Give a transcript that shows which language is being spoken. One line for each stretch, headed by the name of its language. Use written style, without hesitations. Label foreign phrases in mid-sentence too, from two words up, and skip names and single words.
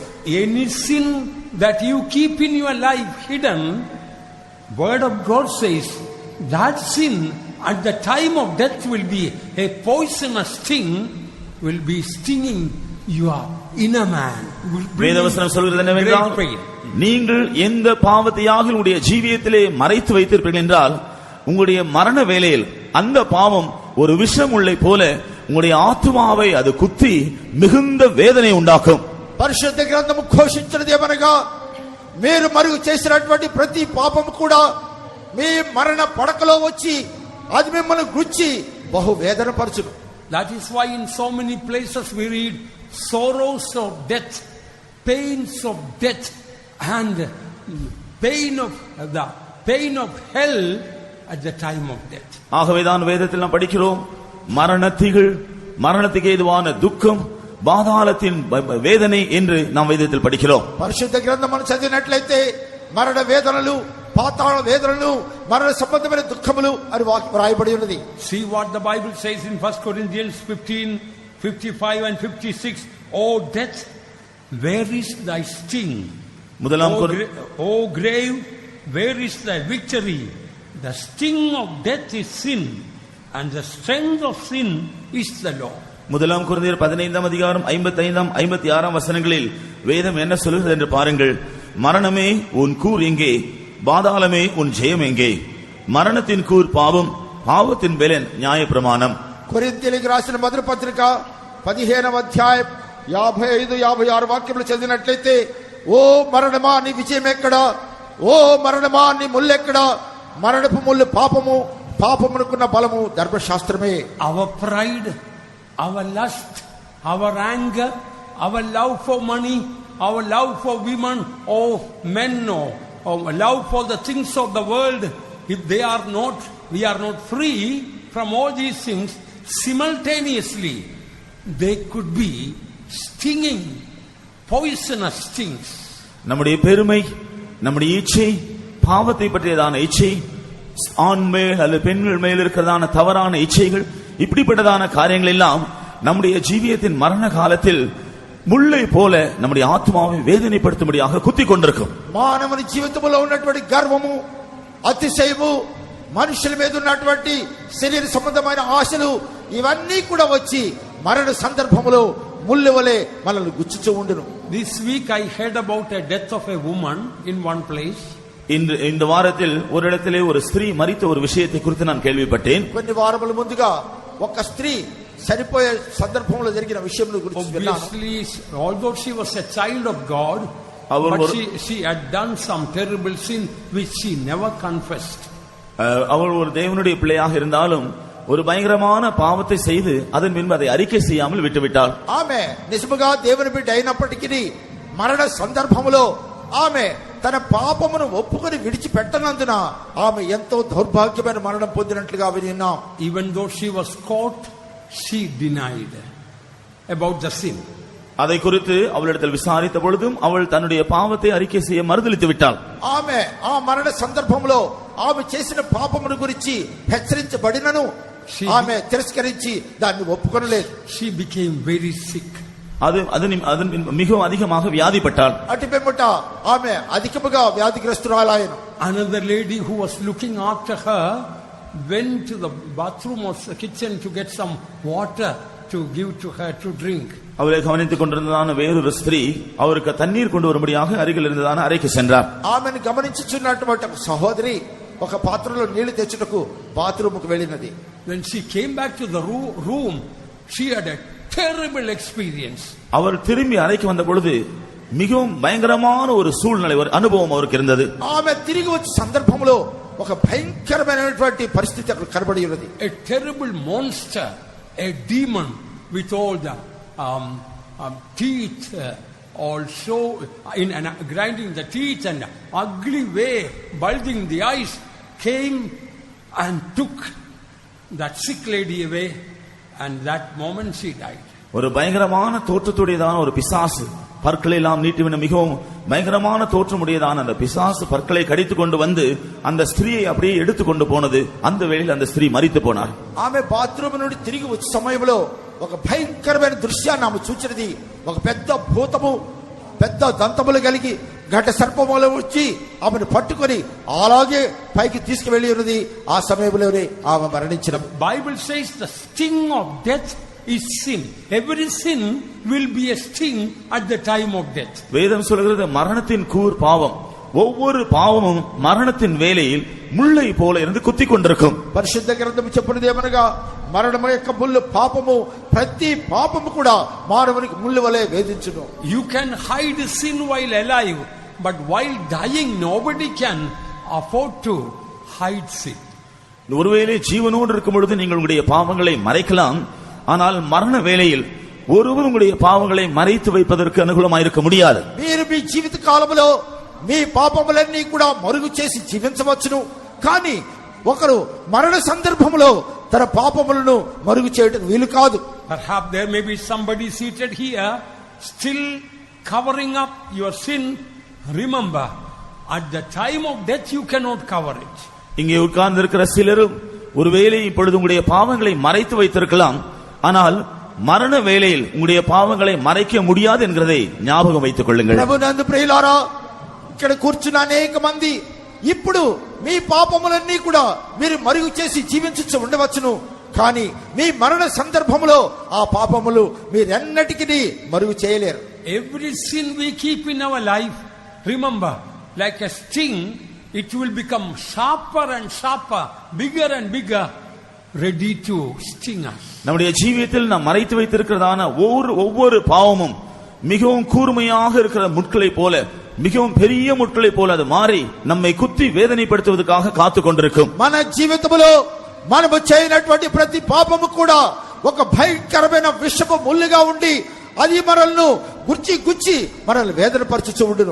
English: any sin that you keep in your life hidden, word of God says that sin at the time of death will be a poisonous sting, will be stinging your inner man.
Tamil: வேதவசனம் சொல்கிறது என்னவென்றால் நீங்கள் எந்த பாவத்தையாக உங்களுடைய ஜீவியத்திலே மறைத்து வைத்திருப்பீர்கள் என்றால் உங்களுடைய மரண வேளையில் அந்த பாவம் ஒரு விஷம் முள்ளை போல உங்களுடைய ஆத்மாவை அது குத்தி மிகுந்த வேதனை உண்டாக்கும்.
Telugu: పరిశుద్ధ గ్రంథము ఘోషించినది ఏమనగా మీరు మరుగు చేసినటువంటి ప్రతి పాపము కూడా మీ మరణ పడకలో వచ్చి అది మిమ్మల్ని గుచ్చి బహు వేదన పరచును.
English: That is why in so many places we read sorrows of death, pains of death, and pain of hell at the time of death.
Tamil: ஆகவேதான் வேதத்தில் நாம் படிக்கிறோம் மரணத்திகள், மரணத்துக்கு ஏதுவான துக்கம், பாதாளத்தின் வேதனை என்று நாம் வேதத்தில் படிக்கிறோம்.
Telugu: పరిశుద్ధ గ్రంథమును చదివినట్లయితే మరణ వేదనలు, పాతాళ వేదనలు, మరణ సంబంధమైన దుఃఖములు అని వ్రాయబడి ఉన్నది.
English: See what the Bible says in 1 Corinthians 15:55 and 56. Oh death, where is thy sting? O grave, where is thy victory? The sting of death is sin, and the strength of sin is the law.
Tamil: முதலாம் கொரிந்தியர் 15ஆம் அதிகாரம் 55ஆம் 56ஆம் வசனங்களில் வேதம் என்ன சொல்கிறது என்று பாருங்கள். மரணமே உன் கூர் எங்கே, பாதாளமே உன் ஜெயம் எங்கே? மரணத்தின் கூர் பாவம், பாவத்தின் பெலன் நியாயப்பிரமாணம்.
Telugu: కొరింథీయులకు రాసిన మొదటి పత్రిక 15వ అధ్యాయం 55-56 వాక్యములు చదివినట్లయితే ఓ మరణమా నీ విజయం ఎక్కడా, ఓ మరణమా నీ ముల్లెక్కడా? మరణపు ముల్లు పాపము, పాపమునకున్న బలము ధర్మశాస్త్రమే.
English: Our pride, our lust, our anger, our love for money, our love for women or men, or love for the things of the world, if they are not, we are not free from all these things, simultaneously they could be stinging, poisonous stings.
Tamil: நம்முடைய பெருமை, நம்முடைய இச்சை, பாவத்தை பற்றியதான இச்சை, ஆண் மேல் அல்லது பெண்கள் மேல் இருக்கிறதான தவறான இச்சைகள், இப்படிப்பட்டதான காரியங்கள் எல்லாம் நம்முடைய ஜீவியத்தின் மரண காலத்தில் முள்ளை போல நம்முடைய ஆத்மாவை வேதனைப்படுத்தும்படியாக குத்தி கொண்டிருக்கும்.
Telugu: మానవుని జీవితంలో ఉన్నటువంటి గర్వము, అతిశయము, మనుషుల మీద ఉన్నటువంటి శరీర సంబంధమైన ఆశలు ఇవన్నీ కూడా వచ్చి మరణ సందర్భంలో ముళ్ళు వలె మనల్ని గుచ్చుచూ ఉండును.
English: This week I heard about a death of a woman in one place.
Tamil: இந்த வாரத்தில் ஒரு இடத்திலே ஒரு ஸ்திரீ மரித்த ஒரு விஷயத்தை குறித்து நான் கேள்விப்பட்டேன்.
Telugu: కొన్ని వారముల ముందుగా ఒక స్త్రీ చనిపోయే సందర్భంలో జరిగిన విషయం గురించి విన్నాను.
English: Obviously, although she was a child of God, but she had done some terrible sin which she never confessed.
Tamil: அவள் ஒரு தேவனுடைய பிள்ளையாக இருந்தாலும் ஒரு பயங்கரமான பாவத்தை செய்து அதன் பின்பு அதை அறிக்கை செய்யாமல் விட்டுவிட்டாள்.
Telugu: ఆమె నిజముగా దేవుని బిడ్డ అయినప్పటికీ మరణ సందర్భంలో ఆమె తన పాపమును ఒప్పుకొని విడిచిపెట్టనందున ఆమె ఎంతో దౌర్భాగ్యమైన మరణం పొందినట్లుగా విన్నాం.
English: Even though she was caught, she denied about the sin.
Tamil: அதை குறித்து அவளிடத்தில் விசாரித்த பொழுதும் அவள் தன்னுடைய பாவத்தை அறிக்கை செய்ய மறுதலித்து விட்டாள்.
Telugu: ఆమె ఆ మరణ సందర్భంలో ఆమె చేసిన పాపమును గురించి హెచ్చరించబడినను ఆమె తిరస్కరించి దాన్ని ఒప్పుకొనలేదు.
English: She became very sick.
Tamil: அது மிகவும் அதிகமாக வியாதிப்பட்டாள்.
Telugu: అటు పిమ్మట ఆమె అధికముగా వ్యాధిగ్రస్తురాలైన.
English: Another lady who was looking after her went to the bathroom or the kitchen to get some water to give to her to drink.
Tamil: அவளை கவனித்துக் கொண்டிருந்ததான வேறொரு ஸ்திரீ அவருக்கு தண்ணீர் கொண்டு வரும்படியாக அருகில் இருந்ததான அறைக்கு சென்றார்.
Telugu: ఆమెను గమనించుచున్నటువంటి సహోదరి ఒక పాత్రలో నీళ్లు తెచ్చుటకు బాత్రూముకు వెళ్ళినది.
English: When she came back to the room, she had a terrible experience.
Tamil: அவர் திரும்பி அறைக்கு வந்த பொழுது மிகவும் பயங்கரமான ஒரு சூழ்நிலை, ஒரு அனுபவம் அவருக்கு இருந்தது.
Telugu: ఆమె తిరిగి వచ్చే సందర్భంలో ఒక భయంకరమైనటువంటి పరిస్థితి అక్కడ కనబడి ఉన్నది.
English: A terrible monster, a demon with all the teeth also in grinding the teeth and ugly way, bulging the eyes, came and took that sick lady away, and that moment she died.
Tamil: ஒரு பயங்கரமான தோற்றத்துடையதான ஒரு பிசாசு, பற்களை எல்லாம் நீட்டிவின மிகவும் பயங்கரமான தோற்றமுடையதான அந்த பிசாசு பற்களை கடித்துக் கொண்டு வந்து அந்த ஸ்திரீயை அப்படியே எடுத்துக்கொண்டு போனது. அந்த வேளையில் அந்த ஸ்திரீ மரித்து போனார்.
Telugu: ఆమె బాత్రూమ్ నుండి తిరిగి వచ్చే సమయంలో ఒక భయంకరమైన దృశ్యాన్ని ఆమె చూచినది. ఒక పెద్ద భూతము, పెద్ద దంతములు కలిగి ఘట సర్పములు వచ్చి ఆమెను పట్టుకొని అలాగే పైకి తీసుకువెళ్ళి ఉన్నది. ఆ సమయంలోనే ఆమె మరణించిన.
English: Bible says the sting of death is sin. Every sin will be a sting at the time of death.
Tamil: வேதம் சொல்கிறது மரணத்தின் கூர் பாவம். ஒவ்வொரு பாவமும் மரணத்தின் வேளையில் முள்ளை போல இருந்து குத்திக் கொண்டிருக்கும்.
Telugu: పరిశుద్ధ గ్రంథము చెప్పునది ఏమనగా మరణము యొక్క ముళ్ళు పాపము, ప్రతి పాపము కూడా మానవునికి ముళ్ళు వలె వేధించును.
English: You can hide sin while alive, but while dying nobody can afford to hide sin.
Tamil: ஒருவேளை ஜீவனோடு இருக்கும் பொழுது நீங்கள் உங்களுடைய பாவங்களை மறைக்கலாம், ஆனால் மரண வேளையில் ஒருவர் உங்களுடைய பாவங்களை மறைத்து வைப்பதற்கு அனுகூலமாயிருக்க முடியாது.
Telugu: మీరు మీ జీవిత కాలంలో మీ పాపములన్నీ కూడా మరుగు చేసి జీవించవచ్చును, కానీ ఒకరు మరణ సందర్భంలో తన పాపములను మరుగు చేయడం వీలు కాదు.
English: Perhaps there may be somebody seated here still covering up your sin. Remember, at the time of death you cannot cover it.
Tamil: இங்கே உட்கார்ந்து இருக்கிற சிலரும் ஒருவேளை இப்பொழுது உங்களுடைய பாவங்களை மறைத்து வைத்திருக்கலாம், ஆனால் மரண வேளையில் உங்களுடைய பாவங்களை மறைக்க முடியாது என்கிறதை ஞாபகம் வைத்துக் கொள்ளுங்கள்.
Telugu: ప్రభునందు ప్రియులారా, ఇక్కడ కూర్చున్న అనేక మంది ఇప్పుడు మీ పాపములన్నీ కూడా మీరు మరుగు చేసి జీవించు ఉండవచ్చును, కానీ మీ మరణ సందర్భంలో ఆ పాపములు మీరెన్నటికీ మరుగు చేయలేరు.
English: Every sin we keep in our life, remember, like a sting, it will become sharper and sharper, bigger and bigger, ready to sting us.
Tamil: நம்முடைய ஜீவியத்தில் நாம் மறைத்து வைத்திருக்கிறதான ஒவ்வொரு பாவமும் மிகவும் கூர்மையாக இருக்கிற முட்களை போல, மிகவும் பெரிய முட்களை போல அது மாறி நம்மை குத்தி வேதனைப்படுத்துவதற்காக காத்து கொண்டிருக்கும்.
Telugu: మన జీవితంలో మనము చేయనటువంటి ప్రతి పాపము కూడా ఒక భయంకరమైన విషపు ముల్లుగా ఉండి అది మనల్ని గుచ్చి మనల్ని వేదనపరచుచూ ఉండును.